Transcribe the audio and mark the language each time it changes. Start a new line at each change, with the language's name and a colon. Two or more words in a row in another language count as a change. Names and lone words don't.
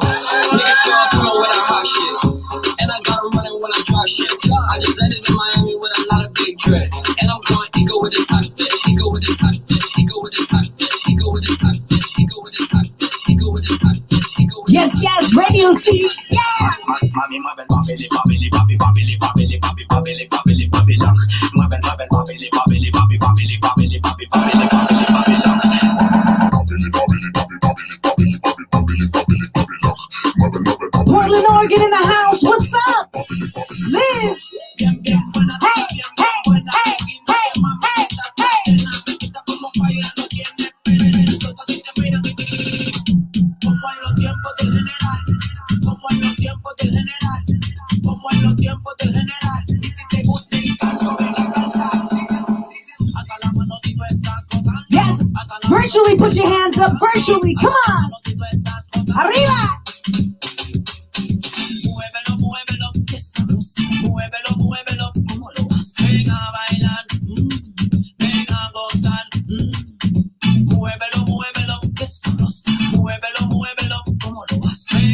English: Niggas start coming with that hot shit. And I got 'em running when I drop shit. I just landed in Miami with a lot of big dreads. And I'm going ego with the top stitch. Ego with the top stitch. Ego with the top stitch. Ego with the top stitch. Ego with the top stitch. Ego with the top stitch. Ego with the Yes, yes, Radio City. Yeah.
Spanish: Mami, mueven, babili, babili, babi, babili, babili, babi, babili, babili, babilak. Mueven, mueven, babili, babili, babi, babili, babili, babi, babili, babili, babilak. Babili, babili, babi, babili, babili, babi, babili, babili, babilak. Mueven, mueven, babili.
English: Portland, Oregon in the house. What's up? Liz. Hey, hey, hey, hey, hey, hey, hey. Yes, virtually put your hands up. Virtually, come on.
Spanish: Arriba. Muévelo, muévelo, que sabroso. Muévelo, muévelo, ¿cómo lo haces? Ven a bailar, ven a gozar. Muévelo, muévelo, que sabroso. Muévelo, muévelo, ¿cómo lo haces?